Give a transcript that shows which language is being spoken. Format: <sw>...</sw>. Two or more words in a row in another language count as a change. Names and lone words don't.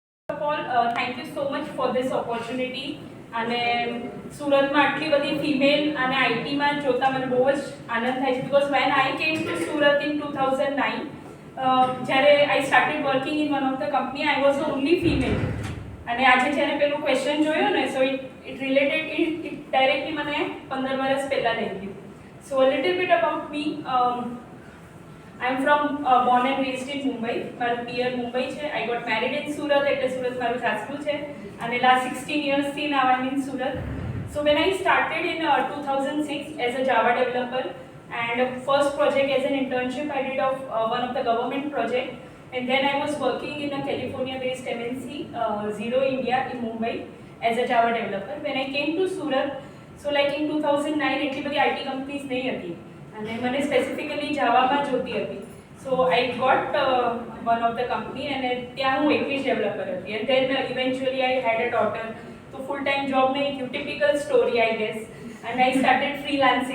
<en>First of all, thank you so much for this opportunity.</en> <gu>અને સુરતમાં આટલી બધી ફિમેલ અને આઈટીમાં જોતા મને બહુ જ આનંદ થાય છે</gu> <en>because when I came to Surat in 2009</en> <gu>જ્યારે</gu> <en>I started working in one of the company I was the only female</en> <gu>અને આજે જ્યારે પેલું ક્વેશ્ચન જોયો ને</gu> <en>so it related it directly</en> <gu>મને 15 વર્ષ પહેલાં લઈ ગયું.</gu> <en>So a little bit about me. I am from born and raised in Mumbai.</en> <gu>મારું પિયર મુંબઈ છે.</gu> <en>I got married in Surat,</en> <gu>એટલે સુરત મારું સાસરું છે અને</gu> <en>last 16 years</en> <gu>થી</gu> <en>now I'm in Surat. So when I started in 2006 as a Java developer and first project as an internship I did of one of the government project, and then I was working in a California based MNC Zero India in Mumbai as a Java developer. When I came to Surat, so like in 2009</en> <gu>એટલી બધી</gu> <en>IT companies</en> <gu>નહીં હતી અને મને સ્પેસિફિકલી જાવામાં જોતી હતી.</gu> <en>So I got one of the company</en> <gu>અને ત્યાં હું એકલી જ ડેવલપર હતી</gu> <en>and then eventually I had a daughter.</en> <gu>તો</gu> <en>full time job</en> <gu>નહીં થયું,</gu> <en>typical story I guess. And I started freelancing.</en>